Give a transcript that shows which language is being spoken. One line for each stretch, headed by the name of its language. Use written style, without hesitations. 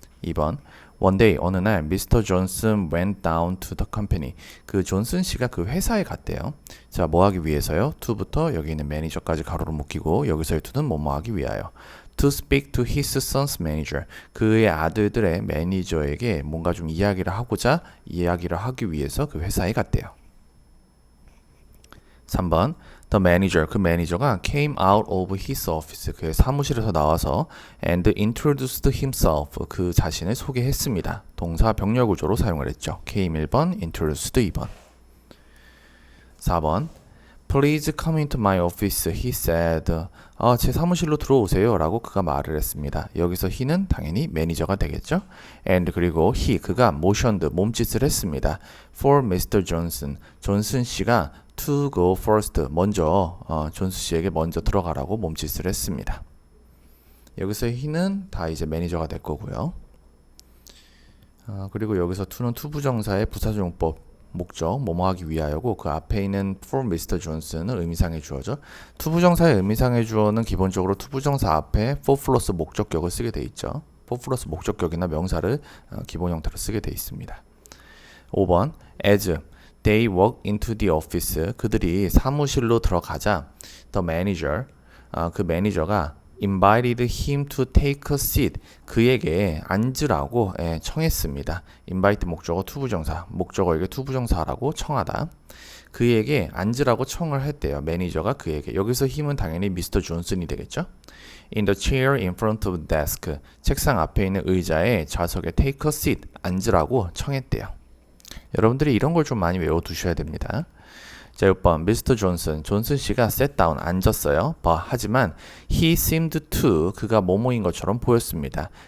English: 2번 One day
Korean: 어느 날
English: Mr. Johnson went down to the company
Korean: 그 존슨 씨가 그 회사에 갔대요. 자, 뭐 하기 위해서요? to부터 여기 있는 매니저까지 가로로 묶이고 여기서의 to는 뭐뭐 하기 위하여
English: to speak to his son's manager
Korean: 그의 아들들의 매니저에게 뭔가 좀 이야기를 하기 위해서 그 회사에 갔대요.
English: 3번 The manager
Korean: 그 매니저가
English: came out of his office
Korean: 그의 사무실에서 나와서
English: and introduced himself
Korean: 그 자신을 소개했습니다. 동사 병렬 구조로 사용을 했죠. came 1번, introduced 2번.
English: 4번 Please come into my office, he said.
Korean: 제 사무실로 들어오세요 라고 그가 말을 했습니다. 여기서 he는 당연히 매니저가 되겠죠. And 그리고 그가 motioned, 몸짓을 했습니다.
English: For Mr.
Korean: Johnson, 존슨 씨가
English: to go first,
Korean: 먼저 존슨 씨에게 먼저 들어가라고 몸짓을 했습니다. 여기서 he는 다 이제 매니저가 될 거고요. 그리고 여기서 to는 투부정사의 부사적용법 목적, 뭐뭐 하기 위하여고 그 앞에 있는 for Mr. Johnson은 의미상의 주어죠. 투부정사의 의미상의 주어는 기본적으로 투부정사 앞에 for 플러스 목적격을 쓰게 돼 있죠. for 플러스 목적격이나 명사를 기본 형태로 쓰게 돼 있습니다.
English: 5번 as they walk into the office
Korean: 그들이 사무실로 들어가자
English: the manager
Korean: 그 매니저가
English: invited him to take a seat.
Korean: 그에게 앉으라고 청했습니다. invite 목적어 투부정사, 목적어에게 투부정사라고 청하다. 그에게 앉으라고 청을 했대요. 매니저가 그에게. 여기서 힘은 당연히 Mr. 존슨이 되겠죠.
English: In the chair in front of the desk.
Korean: 책상 앞에 있는 의자에 좌석에
English: take a seat.
Korean: 앉으라고 청했대요. 여러분들이 이런 걸 좀 많이 외워두셔야 됩니다.
English: 자, 6번 Mr.
Korean: 존슨 씨가
English: sat down
Korean: 앉았어요. 하지만
English: he seemed to
Korean: 그가 뭐뭐인 것처럼 보였습니다.